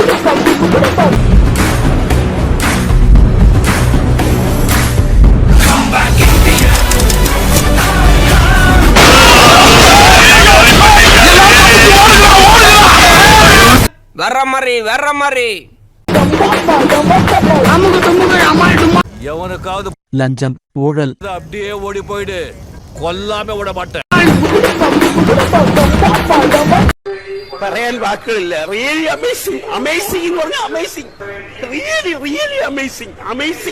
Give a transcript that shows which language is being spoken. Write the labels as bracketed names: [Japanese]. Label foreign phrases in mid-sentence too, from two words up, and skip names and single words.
[Tamil] வர்ற மாதிரி அமுக டுமுக அமால் டுமால். எவனுக்காவது லஞ்சம் ஊழல் அப்படியே ஓடி போயிடு, கொல்லாம விட மாட்டேன். [Malayalam] പറയാൻ വാക്കുകളില്ല. [English] really amazing, amazing പറഞ്ഞ amazing, really really amazing amazing.